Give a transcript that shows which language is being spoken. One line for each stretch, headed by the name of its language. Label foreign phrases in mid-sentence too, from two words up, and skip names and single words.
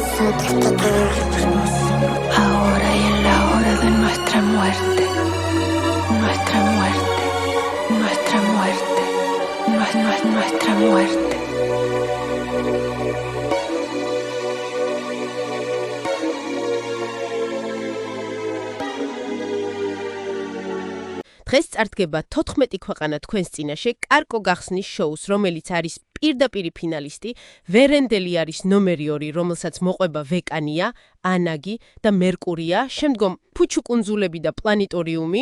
Spanish: quita todos los penos. Ahora y en la hora de nuestra muerte. Nuestra muerte. Nuestra muerte. Nuestra muerte.
Georgian: დღეს წარდგება 14 ქვეყანა თქვენს წინაშე კარკო გახსნის შოუს, რომელიც არის პირდაპირ ფინალისტი, ვერენდელი არის ნომერი 2, რომელსაც მოყვება ვეკანია, ანაგი და მერკურია, შემდგომ ფუჩუ კუნძულები და პლანეტორიუმი,